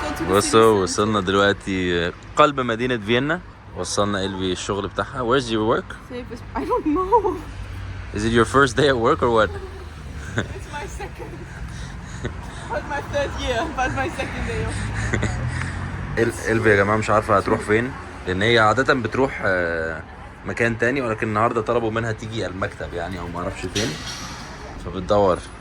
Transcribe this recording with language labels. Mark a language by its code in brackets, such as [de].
[ar] بصوا وصلنا دلوقتي قلب مدينة فيينا. وصلنا إلفي الشغل بتاعها. [en] Where's your work? Safest. I don't know. Is it your first day at work or what? It's my second. But my third year, but my second day off. [ar] إلفي يا جماعة مش عارفة هتروح فين، لأن هي عادة بتروح مكان تاني، ولكن النهاردة طلبوا منها تيجي المكتب يعني، أو معرفش فين، فبتدور.